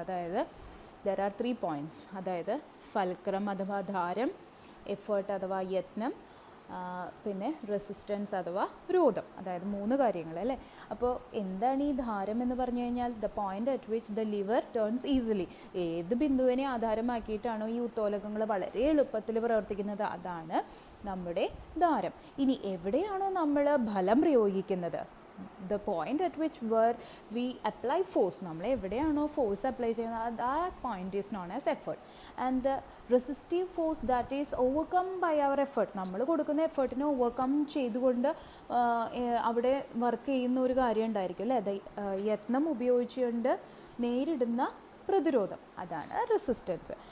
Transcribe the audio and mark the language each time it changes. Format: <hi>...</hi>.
<ml>അതായത്</ml> <en>There are 3 points.</en> <ml>അതായത് fulcrum അഥവാ ധാരം, എഫേർട്ട് അഥവാ യത്നം, പിന്നെ റെസിസ്റ്റൻസ് അഥവാ രോധം. അതായത് 3 കാര്യങ്ങൾ അല്ലേ? അപ്പോൾ എന്താണ് ഈ ധാരം എന്ന് പറഞ്ഞു കഴിഞ്ഞാൽ</ml> <en>The point at which the lever turns easily.</en> <ml>ഏത് ബിന്ദുവിനെ ആധാരമാക്കിയിട്ടാണോ ഈ ഉത്തോലകങ്ങൾ വളരെ എളുപ്പത്തിൽ പ്രവർത്തിക്കുന്നത് അതാണ് നമ്മുടെ ധാരം. ഇനി എവിടെയാണോ നമ്മൾ ബലം പ്രയോഗിക്കുന്നത്,</ml> <en>the point at which where we apply force,</en> <ml>നമ്മൾ എവിടെയാണോ ഫോഴ്സ് അപ്ലൈ ചെയ്യുന്നത്</ml> <en>that point is known as effort. And the resistive force that is overcome by our effort,</en> <ml>നമ്മൾ കൊടുക്കുന്ന എഫേർട്ടിനെ ഓവർകം ചെയ്തുകൊണ്ട് അവിടെ വർക്ക് ചെയ്യുന്ന ഒരു കാര്യം ഉണ്ടായിരിക്കും അല്ലേ? അത് യത്നം ഉപയോഗിച്ചുകൊണ്ട് നേരിടുന്ന പ്രതിരോധം, അതാണ് റെസിസ്റ്റൻസ്.</ml>